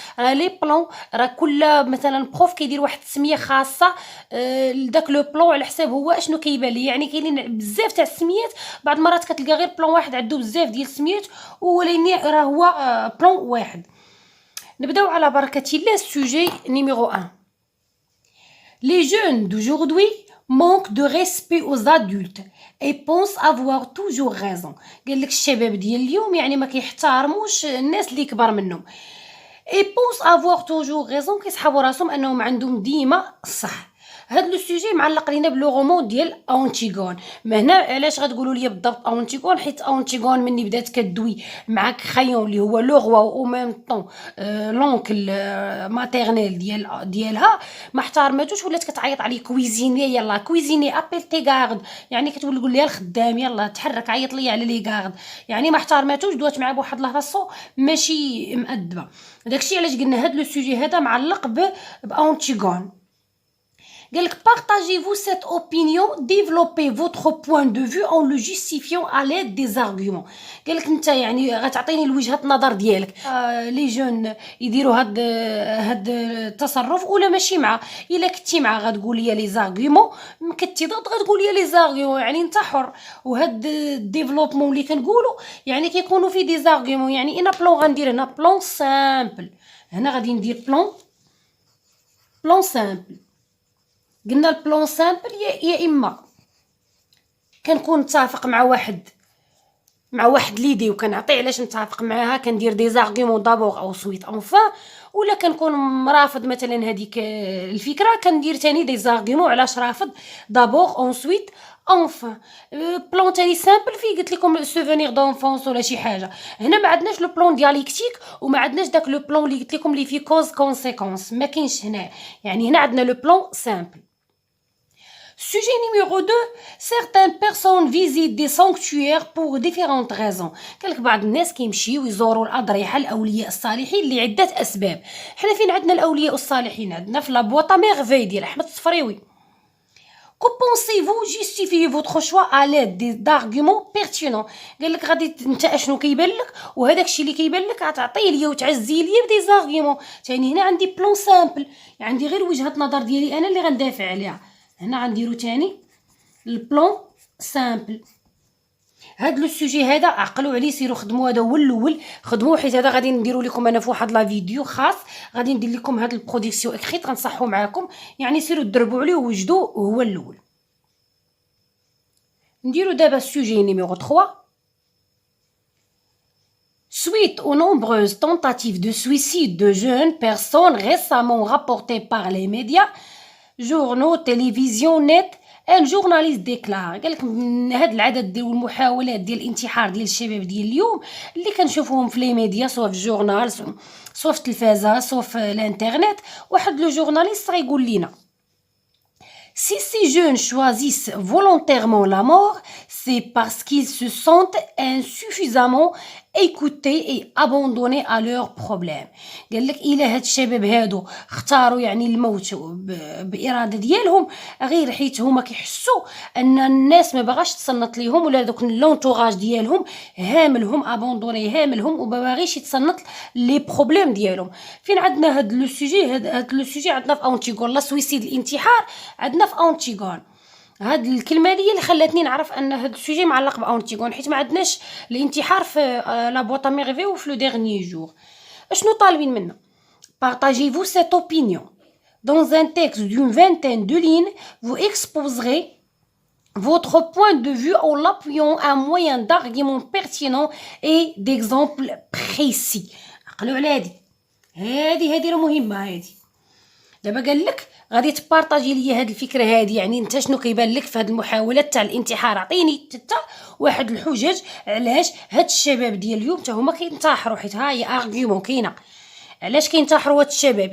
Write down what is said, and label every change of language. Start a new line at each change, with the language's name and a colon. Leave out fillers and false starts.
Arabic: لي بلان راه كل مثلا بروف كيدير واحد السميه خاصه لداك لو بلان على حساب هو اشنو كيبان ليه. يعني كاينين بزاف تاع السميات، بعض المرات كتلقى غير بلان واحد عنده بزاف ديال السميات ولكن راه هو بلان واحد. نبداو على بركه الله.
French: السوجي نيميرو 1: Les jeunes d'aujourd'hui manquent de respect aux adultes et pensent avoir toujours raison.
Arabic: قال لك الشباب ديال اليوم يعني ما كيحترموش الناس اللي كبر منهم.
French: et pensent avoir toujours raison،
Arabic: كيسحبوا راسهم انهم عندهم ديما الصح. هاد لو سوجي معلق لينا بلو رومون ديال اونتيغون. ما هنا علاش غتقولوا لي بالضبط اونتيغون؟ حيت اونتيغون مني بدات كدوي مع كخيون اللي هو لو روا او ميم طون لونكل ماتيرنيل ديالها ما احترماتوش، ولات كتعيط عليه كويزيني، يلا
French: كويزيني ابيل تي غارد،
Arabic: يعني كتقول لها الخدام يلا تحرك عيط لي على لي غارد. يعني ما احترماتوش، دوات معاه بواحد لافاسون ماشي مؤدبه. داكشي علاش قلنا هاد لو سوجي هذا معلق باونتيغون. قال لك
French: partagez-vous cette opinion, développez votre point de vue en le justifiant à l'aide des arguments.
Arabic: قال لك انت يعني غتعطيني الوجهه النظر ديالك. لي جون يديروا هاد التصرف ولا ماشي مع، الا كنتي مع غتقول لي لي زارغومون، كنتي ضد غتقول لي لي زارغومون، يعني انت حر. وهاد الديفلوبمون اللي كنقولوا يعني كيكونوا فيه دي زارغومون. يعني انا بلون غندير هنا بلون سامبل، هنا غادي ندير بلون سامبل. قلنا البلون سامبل يا اما كنكون متفق مع واحد ليدي وكنعطي علاش نتفق معاها، كندير دي زارغومون دابور او سويت انفان، ولا كنكون مرافض مثلا هذيك الفكره كندير تاني دي زارغومون علاش رافض دابور اون سويت انفان. بلون تاني سامبل فيه قلت لكم سوفونير دونفونس ولا شي حاجه. هنا ما عندناش لو بلون دياليكتيك وما عندناش داك لو بلون اللي قلت لكم اللي فيه كوز كونسيكونس، ما كاينش هنا. يعني هنا عندنا لو بلون سامبل.
French: Sujet numéro 2: certaines personnes visitent des sanctuaires pour différentes raisons.
Arabic: قالك بعض الناس كيمشيو يزوروا الاضرحه الاولياء الصالحين لعده اسباب. حنا فين عندنا الاولياء الصالحين؟ عندنا في لابوطا ميرفي ديال احمد الصفريوي.
French: Que pensez-vous justifier votre choix à l'aide d'arguments pertinents؟
Arabic: قال لك غادي انت اشنو كيبان لك، وهذاك الشيء اللي كيبان لك غتعطيه ليا وتعزيه ليا بدي زارغيومون. ثاني هنا عندي بلون سامبل، عندي غير وجهه نظر ديالي انا اللي غندافع عليها. هنا غنديرو تاني البلون سامبل. هاد لو سوجي هذا عقلوا عليه، سيروا خدموا، هذا هو الاول خدموه، حيت هذا غادي نديرو لكم انا في واحد لا فيديو خاص، غادي ندير لكم هاد البرودكسيون اكريت غنصحو معاكم. يعني سيروا دربوا عليه ووجدوه هو الاول. نديرو دابا السوجي نيميرو 3:
French: Suite aux nombreuses tentatives de suicide de jeunes personnes récemment rapportées par les médias, journaux, télévision, net, ان جورناليست ديكلار.
Arabic: قالك من هاد العدد ديال المحاولات ديال الانتحار ديال الشباب ديال اليوم اللي كنشوفوهم في لي ميديا، سواء في الجورنال سواء في التلفازه سواء في الانترنت، واحد لو جورناليست غيقول لينا:
French: Si ces jeunes choisissent volontairement la mort, c'est parce qu'ils se sentent insuffisamment écoutés et abandonnés à leurs problèmes.
Arabic: قال لك الا هاد الشباب هادو اختاروا يعني الموت باراده ديالهم، غير حيت هما كيحسوا ان الناس ما باغاش تصنت ليهم، ولا دوك لونطوراج ديالهم هاملهم ابوندوني هاملهم وما باغيش يتصنت لي بروبليم ديالهم. فين عندنا هاد لو سوجي؟ هاد لو سوجي عندنا في اونتيغون. لا سويسيد الانتحار عندنا في اونتيغون. هاد الكلمه هي اللي خلاتني نعرف ان هاد السوجي معلق باونتيغون، حيت ما عندناش الانتحار في لا بوطا ميرفي وفي لو ديرني جور. اشنو طالبين منا؟
French: Partagez-vous cette opinion. Dans un texte d'une vingtaine de lignes, vous exposerez votre point de vue en l'appuyant à un moyen d'arguments pertinents et d'exemples précis.
Arabic: عقلوا على هادي راه مهمه. هادي دابا قال لك غادي تبارطاجي ليا هاد الفكره هادي، يعني انت شنو كيبان لك في هاد المحاولات تاع الانتحار؟ عطيني حتى واحد الحجج علاش هاد الشباب ديال اليوم حتى هما كينتحروا، حيت ها هي ارغيومون كاينه علاش كينتحروا هاد الشباب.